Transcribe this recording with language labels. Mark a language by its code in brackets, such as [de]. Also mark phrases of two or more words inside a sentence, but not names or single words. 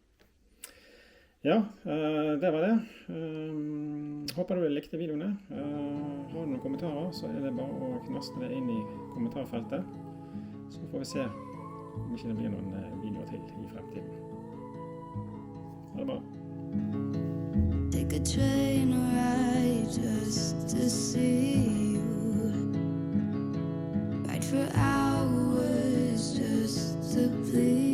[no] Ja, det var det. Håper du likte videoene. Har du noen kommentarer, så er det bare å knaste det inn i kommentarfeltet. Så får vi se Om ikke det blir noen videoer til i fremtiden. Ha det bra. [en] Take a train ride just to see you. Ride for hours just to please